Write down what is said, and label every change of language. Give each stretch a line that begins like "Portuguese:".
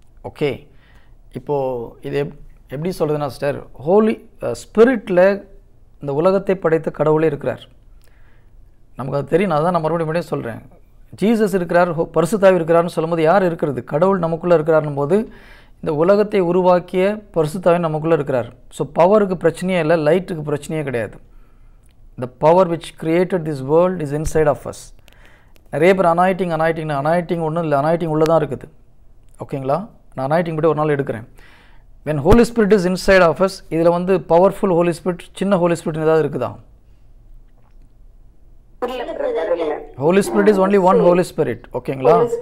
Tamil: Okay, இப்போது இது எப்படி சொல்கிறதுனா சிஸ்டர், ஹோலி ஸ்பிரிட்டில் இந்த உலகத்தை படைத்த கடவுளே இருக்கிறார். நமக்கு அது தெரியும். அதான் நான் மறுபடியும் சொல்கிறேன். ஜீசஸ் இருக்கிறார், பரிசுத்தாவி இருக்கிறார்னு சொல்லும்போது யார் இருக்கிறது? கடவுள் நமக்குள்ளே இருக்கிறார்னும் போது இந்த உலகத்தை உருவாக்கிய பரிசுத்தாவி நமக்குள்ளே இருக்கிறார். ஸோ பவருக்கு பிரச்சனையே இல்லை, லைட்டுக்கு பிரச்சனையே கிடையாது.
English: The power which created this world is inside of us.
Tamil: நிறைய பேர் அனாயிட்டிங் ஒன்றும் இல்லை, அனாயிட்டிங் உள்ளே தான் இருக்குது. ஓகேங்களா? நான் அனாயிட்டிங் பற்றி ஒரு நாள் எடுக்கிறேன்.
English: when Holy Spirit is inside of us,
Tamil: இதில் வந்து பவர்ஃபுல் ஹோலி ஸ்பிரிட், சின்ன ஹோலி ஸ்பிரிட் ஏதாவது இருக்குதா?
English: Holy spirit is only one holy spirit. ஓகேங்களா?